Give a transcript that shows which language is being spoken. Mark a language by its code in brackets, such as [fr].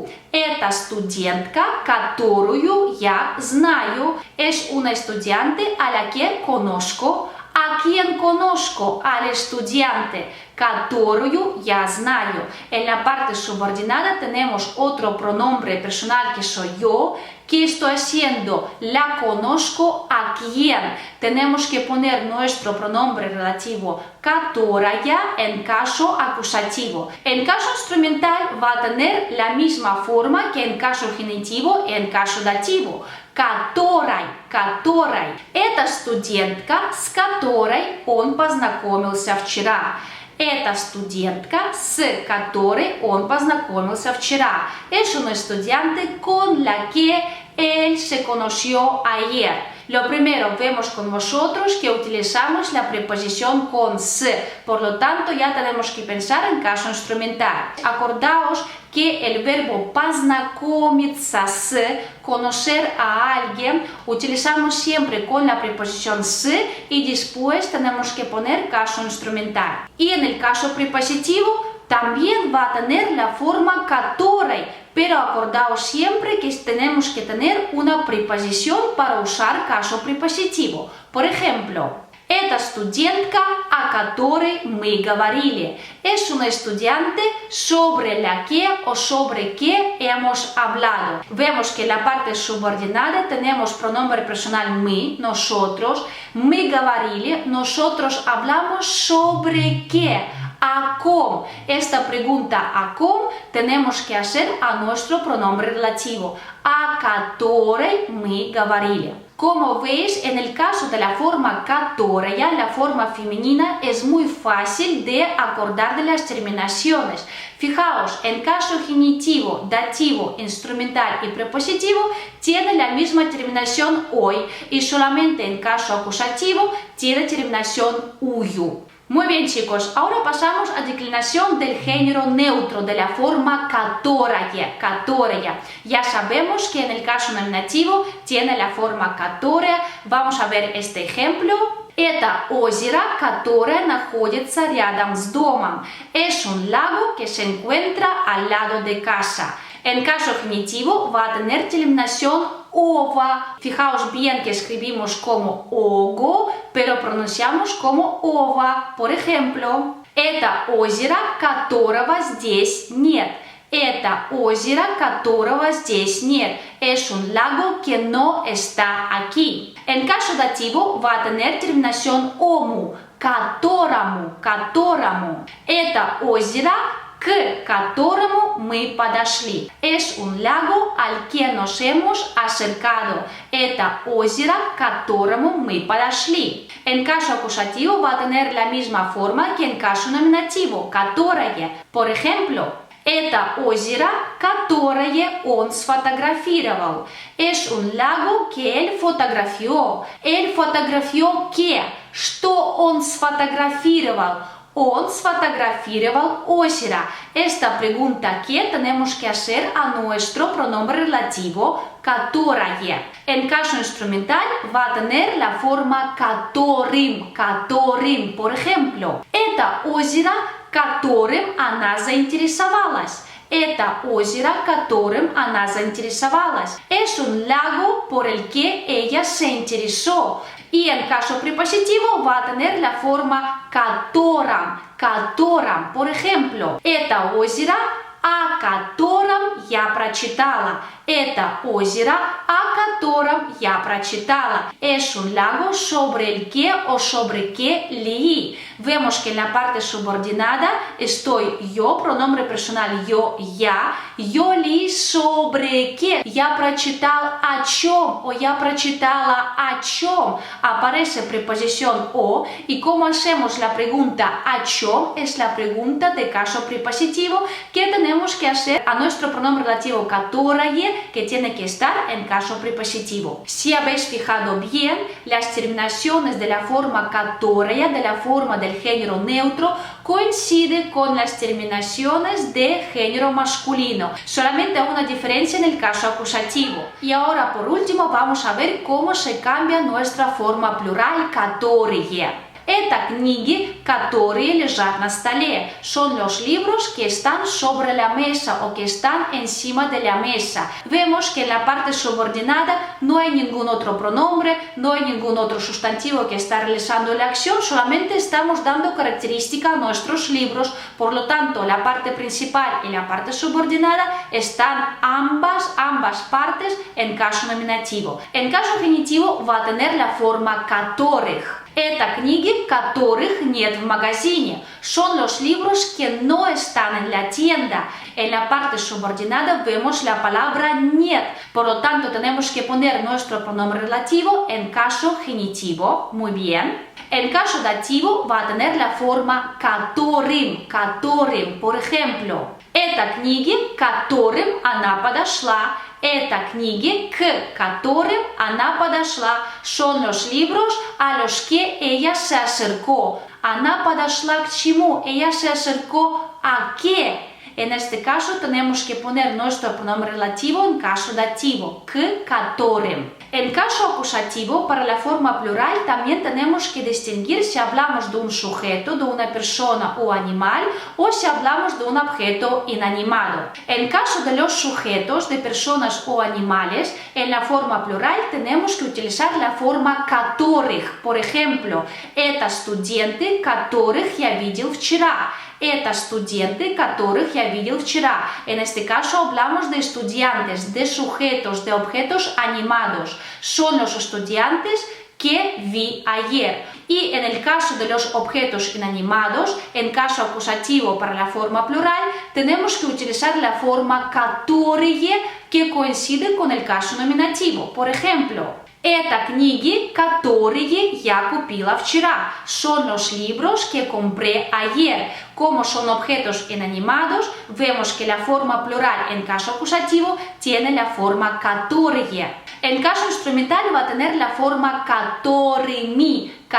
[ru] Эта студентка, которую я знаю, [es] es una estudiante a la que conozco. ¿A quién conozco? Al estudiante, [ru] которую я знаю. [es] En la parte subordinada tenemos otro pronombre personal que soy yo. ¿Qué estoy haciendo? La conozco a quién. Tenemos que poner nuestro pronombre relativo которая en caso acusativo. En caso instrumental va a tener la misma forma que en caso genitivo y en caso dativo. [ru] Которой. Это студентка, с которой он познакомился вчера. Это студентка, с которой он познакомился вчера. [es] Es una estudiante con la que él se conoció ayer. Lo primero, vemos con vosotros que utilizamos la preposición con s, por lo tanto ya tenemos que pensar en caso instrumental. Acordaos que el verbo познакомиться с, conocer a alguien, utilizamos siempre con la preposición s y después tenemos que poner caso instrumental. Y en el caso prepositivo también va a tener la forma которой, pero acordaos siempre que tenemos que tener una preposición para usar caso prepositivo. Por ejemplo, [ru] эта студентка, о которой мы говорили. [es] Es una estudiante sobre la que o sobre que hemos hablado. Vemos que en la parte subordinada tenemos pronombre personal мы, nosotros. [ru] Мы говорили, [es] nosotros hablamos sobre qué. ¿A ком? Esta pregunta ¿a ком? Tenemos que hacer a nuestro pronombre relativo, [ru] о которой мы говорили. [es] Como veis, en el caso de la forma которая, la forma femenina, es muy fácil de acordar de las terminaciones. Fijaos, en caso genitivo, dativo, instrumental y prepositivo tiene la misma terminación hoy y solamente en caso acusativo tiene terminación uyu. Muy bien, chicos, ahora pasamos a declinación del género neutro de la forma которая. Ya sabemos que en el caso nominativo tiene la forma которая. Vamos a ver este ejemplo. [ru] Это озеро, которое находится рядом с домом. [es] Es un lago que se encuentra al lado de casa. En caso genitivo va a tener terminación ova. Fijaos bien que escribimos como ого, pero pronunciamos como ова. Por ejemplo, [ru] это озеро, которого здесь нет. Это озеро, которого здесь нет. [es] Es un lago que no está aquí. En caso dativo va a tener terminación omu, которому. [ru] Это озеро, к которому мы подошли. [es] Es un lago al que nos hemos acercado. [ru] Это озеро, к которому мы подошли. [es] En caso acusativo va a tener la misma forma que en caso nominativo, которое. Por ejemplo, [ru] это озеро, которое он сфотографировал. [es] Es un lago que él fotografió. Él fotografió ¿qué? [ru] Что он сфотографировал? Он сфотографировал озеро. [es] Esta pregunta ¿qué? Tenemos que hacer a nuestro pronombre relativo которое. En caso instrumental va a tener la forma которым. Por ejemplo, [ru] это озеро, которым она заинтересовалась. Это озеро, которым она заинтересовалась. [es] Es un lago por el que ella se interesó. Y en caso prepositivo va a tener la forma которым. Por ejemplo, [ru] это озеро, о котором я прочитала. Это озеро, о котором я прочитала. [es] Es un lago sobre el que o sobre que leí. Vemos que en la parte subordinada estoy yo, pronombre personal yo, я. Yo leí sobre qué. [ru] Я прочитал о чем o я прочитала о чем. [es] Aparece preposición o y como hacemos la pregunta о чем es la pregunta de caso prepositivo que tenemos que hacer a nuestro pronombre relativo которое que tiene que estar en caso prepositivo. Si habéis fijado bien, las terminaciones de la forma которое, de la forma del género neutro, coinciden con las terminaciones de género masculino. Solamente hay una diferencia en el caso acusativo. Y ahora, por último, vamos a ver cómo se cambia nuestra forma plural которые. [ru] Это книги, которые лежат на столе. [es] Son los libros que están sobre la mesa o que están encima de la mesa. Vemos que en la parte subordinada no hay ningún otro pronombre, no hay ningún otro sustantivo que está realizando la acción, solamente estamos dando característica a nuestros libros. Por lo tanto, la parte principal y la parte subordinada están ambas partes en caso nominativo. En caso genitivo va a tener la forma которых. [ru] Это книги, которых нет в магазине. [es] Son los libros que no están en la tienda. En la parte subordinada vemos la palabra нет. Por lo tanto, tenemos que poner nuestro pronombre relativo en caso genitivo. Muy bien. En caso dativo va a tener la forma которым. Por ejemplo, [ru] это книги, которым она подошла. Это книги, к которым она подошла. [es] Son los libros a los que ella se acercó. [ru] Она подошла к чему? [es] Ella se acercó a qué? En este caso tenemos que poner nuestro pronombre relativo en caso dativo, к которым. En caso acusativo, para la forma plural también tenemos que distinguir si hablamos de un sujeto, de una persona o animal, o si hablamos de un objeto inanimado. En caso de los sujetos, de personas o animales, en la forma plural tenemos que utilizar la forma которых. Por ejemplo, [ru] это студенты, которых я видел вчера. Это студенты, которых я видел вчера. [es] En este caso hablamos de estudiantes, de sujetos, de objetos animados. Son los estudiantes que vi ayer. Y en el caso de los objetos inanimados, en caso acusativo para la forma plural, tenemos que utilizar la forma которые que coincide con el caso nominativo. Por ejemplo, [ru] это книги, которые я купила вчера. [es] Son los libros que compré ayer. Como son objetos inanimados, vemos que la forma plural en caso acusativo tiene la forma которые. En caso instrumental va a tener la forma которыми.